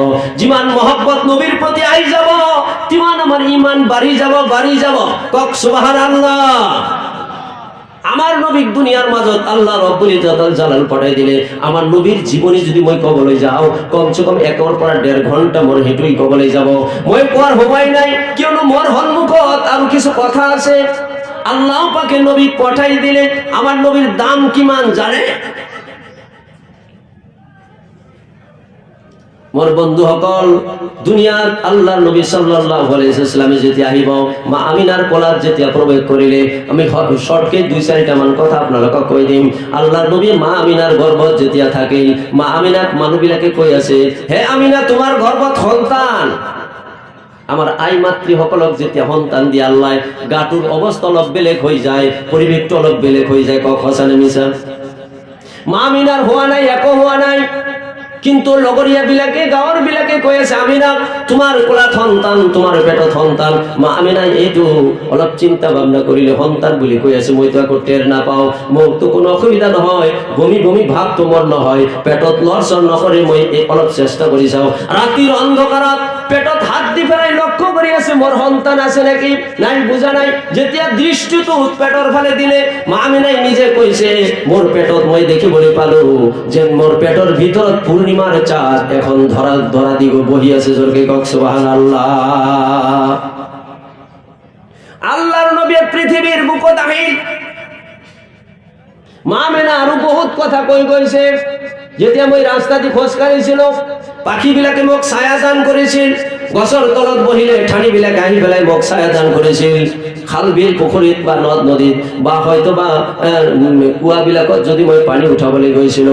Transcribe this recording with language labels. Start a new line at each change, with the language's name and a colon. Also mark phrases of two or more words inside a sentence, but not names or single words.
Assamese: যিমান মহব্বত নবীর প্রতি আহি যাব, তিমান আমার ইমান বাড়ি যাব। কক সুবহানাল্লাহ। আমার নবীর দুনিয়ার মাজত আল্লাহ
Arabic: رب العزة جلال
Assamese: পাঠাই দিলে, আমার নবীর জীবনী যদি মই কবলৈ যাও, কমসে কম 1 পৰা 1.5 ঘন্টা মোর হেঁটুই কবলৈ যাব। মই কোৱাৰ সময় নাই, কিয়নো মোর সন্মুখত আৰু কিছু কথা আছে। আল্লাহ পাকে নবী পাঠাই দিলে, আমার নবীর দাম কিমান জানে? মোর বন্ধু সকল, দুনিয়াত আল্লাহর নবী
Arabic: صلى الله عليه وسلم
Assamese: যেতে আহিব, মা আমিনার কোলাত যেতিয়া প্রবেশ করিলে, আমি শর্টকে 2-4টা মান কথা আপনালোকক কৈ দিম। আল্লাহর নবী মা আমিনার গর্ভত যেতিয়া থাকিল, মা আমিনাক মানুহবিলাকে কৈ আছে, হে আমিনা, তোমার গর্ভত সন্তান। আমার আই মাতৃসকলক যেতিয়া সন্তান দিয়ে আল্লাহ, গাটোর অবস্থা অলপ বেলেগ হয়ে যায়, পরিবেশটা অলপ বেলেগ হয়ে যায়। কক হাসানে মিশা? মা আমিনার হওয়া নাই, একো হওয়া নাই। কিন্তু লগরিয়া বিলাকে গাঁৱৰ বিলাকে কৈ আছে আমিনা তোমাৰ কোলাত সন্তান তোমাৰ পেটত সন্তান মা আমিনা এইটো অলপ চিন্তা ভাবনা কৰিলে সন্তান বুলি কৈ আছে মইতো আকৌ টেৰ নাপাওঁ মোৰতো কোনো অসুবিধা নহয় বমি বমি ভাৱ তোমাৰ নহয় পেটত লৰচৰ নকৰি মই অলপ চেষ্টা কৰি চাওঁ ৰাতিৰ অন্ধকাৰত পেটত হাত দি পেলাই লক্ষ্য কৰি আছে মোৰ সন্তান আছে নেকি নাই বুজা নাই যেতিয়া দৃষ্টিটো পেটৰ ফালে দিলে মা আমিনাই নিজে কৈছে মোৰ পেটত মই দেখিবলৈ পালো যে মোৰ পেটৰ ভিতৰত পূৰ্ণিমাৰ চাঁদ এখন ধৰা দিব বহি আছে জোৰকে কক সুবহানাল্লাহ আল্লাহর নবী পৃথিবীর বুকত আহিল মা আমিনা আৰু বহুত কথা কৈ গৈছে যেতিয়া মই ৰাস্তা দি খোজ কাঢ়িছিলো পাখি বিলাকে মোক ছায়া দান কৰিছিল গছৰ তলত বহিলে ঠানি বিলাকে আহি পেলাই মোক ছায়া দান কৰিছিল খাল বিল পুখুৰীত বা নদ নদীত বা হয়তো বা কুয়া বিলাকত যদি মই পানী উঠাবলৈ গৈছিলো